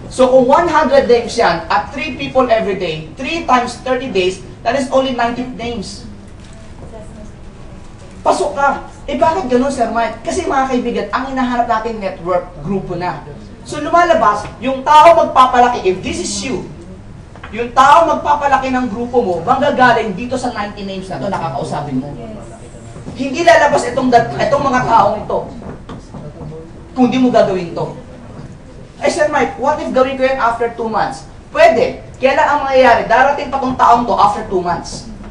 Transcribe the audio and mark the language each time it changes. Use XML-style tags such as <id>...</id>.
<en>So kung 100 names yan, at 3 people every day, 3 times 30 days, that is only 90 names.</en> <tl>Pasok ka. Eh bakit ganun, Sir Mike? Kasi mga kaibigan, ang hinahanap natin network, grupo na. So lumalabas, yung tao magpapalaki,</tl> <en>if this is you,</en> <tl>yung tao magpapalaki ng grupo mo, manggagaling dito sa 90 names na to, nakakausapin mo. Hindi lalabas itong mga taong ito kung di mo gagawin to. Eh, Sir Mike,</tl> <en>what if</en> <tl>gawin ko yan after 2 months? Pwede. Kailan ang mangyayari? Darating pa tong taong to after 2 months.</tl>